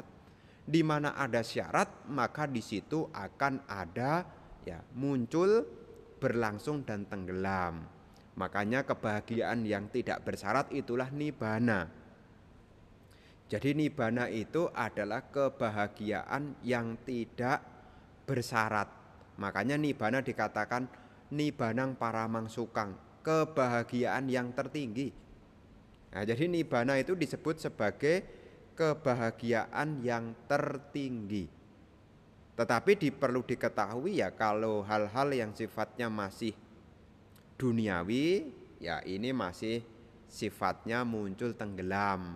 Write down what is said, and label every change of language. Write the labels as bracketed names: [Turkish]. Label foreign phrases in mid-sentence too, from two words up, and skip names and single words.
[Indonesian] Di mana ada syarat maka di situ akan ada ya muncul, berlangsung dan tenggelam. Makanya kebahagiaan yang tidak bersyarat itulah nibbana. Jadi nibbana itu adalah kebahagiaan yang tidak bersyarat. Makanya nibbana dikatakan [Pali] nibbanang paramang sukang, [Indonesian] kebahagiaan yang tertinggi. Nah, jadi nibbana itu disebut sebagai kebahagiaan yang tertinggi. Tetapi perlu diketahui ya, kalau hal-hal yang sifatnya masih duniawi, ya ini masih sifatnya muncul tenggelam.